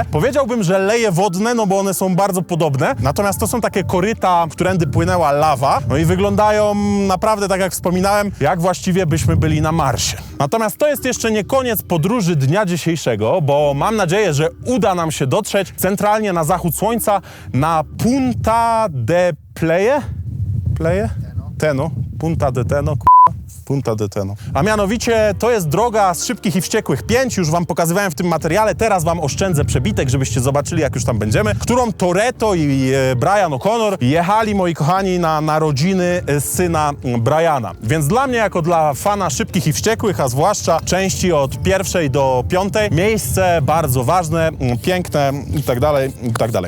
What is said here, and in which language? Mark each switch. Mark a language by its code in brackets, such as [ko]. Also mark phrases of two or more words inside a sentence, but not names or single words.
[pl] Powiedziałbym, że leje wodne, no bo one są bardzo podobne. Natomiast to są takie koryta, którędy płynęła lawa. No i wyglądają naprawdę, tak jak wspominałem, jak właściwie byśmy byli na Marsie. Natomiast to jest jeszcze nie koniec podróży dnia dzisiejszego, bo mam nadzieję, że uda nam się dotrzeć centralnie na zachód słońca na Punta de Pleye? Teno. Punta de Teno. Punta de Teno. A mianowicie to jest droga z Szybkich i Wściekłych 5, już wam pokazywałem w tym materiale, teraz wam oszczędzę przebitek, żebyście zobaczyli, jak już tam będziemy, którą Toretto i Brian O'Connor jechali, moi kochani, na narodziny syna Briana. Więc dla mnie, jako dla fana Szybkich i Wściekłych, a zwłaszcza części od 1 do 5, miejsce bardzo ważne, piękne i tak dalej, i tak dalej.